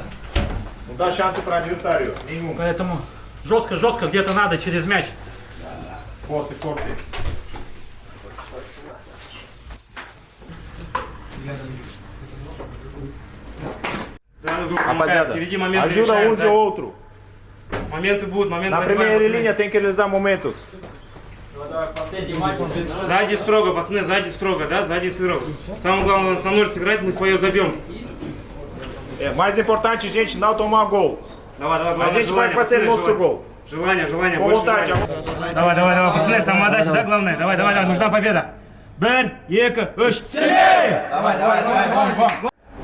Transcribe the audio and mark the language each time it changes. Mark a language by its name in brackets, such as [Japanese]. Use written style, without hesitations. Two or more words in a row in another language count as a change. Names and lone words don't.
[Portuguese] Não dá chance pro adversário. [Russian] Минимум. Поэтому жестко где-то надо через мяч. Форте. [Portuguese] Rapaziada, ajuda uns ou outro. [Russian] Моменты будут, моменты. [Portuguese] Na primeira linha tem que realizar momentos. [Russian] Сзади строго, пацаны, сзади строго, да? Сзади строго. Самое главное, на ноль сыграть, мы свое забьем. [Portuguese] É mais importante, gente, não tomar gol. [Russian] Давай, [Portuguese] A gente vai fazer nosso gol. [Russian] Желание, [Portuguese] Com [Russian] больше [Portuguese] vontade. [Russian] желания. Давай, пацаны, самоотдача, да, главное? Давай, нужна победа. [Kazakh] Бер, Ека, Ыш, [Russian] сильнее! Давай.